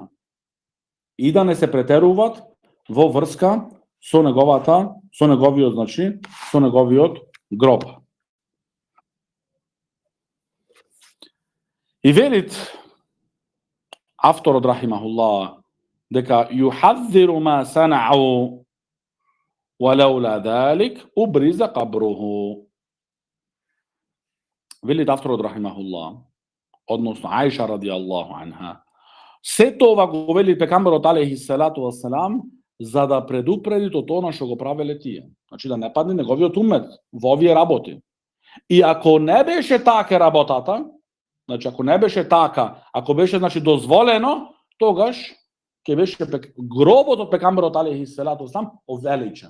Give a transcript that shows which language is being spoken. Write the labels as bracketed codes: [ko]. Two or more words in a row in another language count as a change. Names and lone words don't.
[mk] И да не се претеруваат во врска со неговиот гроб. И велит авторот рахимахуллах дека [ar] يحذر ما صنعوا ولولا ذلك أبرز قبره. [mk] Велит авторот рахимахуллах, односно Аиша [ar] رضي الله عنها, [mk] се тоа го вели пекамберот [ar] عليه الصلاة والسلام [mk] за да предупреди тоа што го правеле тие. Значи, да не падне неговиот умет во овие работи. И ако не беше така работата, значи, ако не беше така, ако беше, значи, дозволено, тогаш ќе беше гробот од пекамберот [ar] عليه الصلاة والسلام [mk] овеличен.